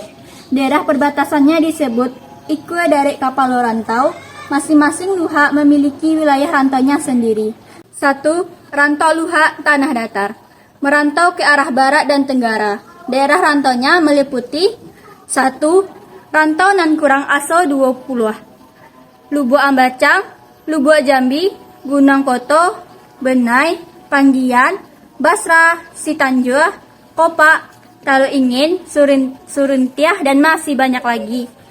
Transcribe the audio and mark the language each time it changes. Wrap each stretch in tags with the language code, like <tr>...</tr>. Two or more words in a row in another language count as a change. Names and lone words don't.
<id>Daerah perbatasannya disebut Ikue Darek Kapalo Rantau. Masing-masing luha memiliki wilayah rantaunya sendiri. 1. Rantau luha tanah datar. Merantau ke arah barat dan tenggara. Daerah rantaunya meliputi 1. Rantau nan kurang aso 20. Lubuk Ambacang, Lubuk Jambi, Gunung Koto, Benai, Panggian, Basra, Sitanjua, Kopak, Talu Ingin, Suruntiah, dan masih banyak lagi.</id>